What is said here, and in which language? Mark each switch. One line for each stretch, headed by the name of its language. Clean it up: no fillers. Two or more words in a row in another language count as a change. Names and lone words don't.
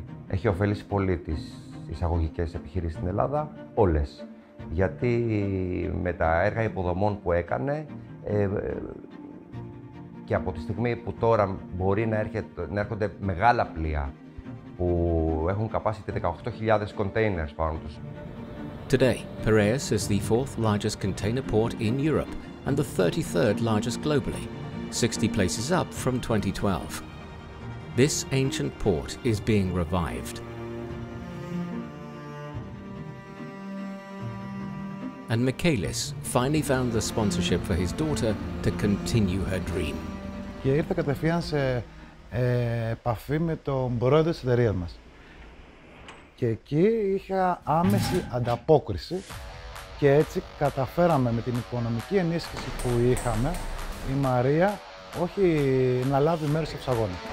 Greek: Έχει ωφελήσει πολύ τις εισαγωγικές επιχειρήσεις στην Ελλάδα, όλες. Γιατί με τα έργα υποδομών που έκανε και από τη στιγμή που τώρα μπορεί να έρχονται μεγάλα πλοία που έχουν capacity 18.000 containers πάνω τους.
English: Today, Piraeus is the fourth largest container port in Europe and the 33rd largest globally, 60 places up from 2012. This ancient port is being revived. And Michaelis finally found the sponsorship for his daughter to continue her dream.
Greek: Και ήρθα κατευθείαν σε επαφή με τον πρόεδρο της εταιρείας μας. Και εκεί είχα άμεση ανταπόκριση και έτσι καταφέραμε με την οικονομική ενίσχυση που είχαμε η Μαρία όχι να λάβει μέρος στους αγώνες.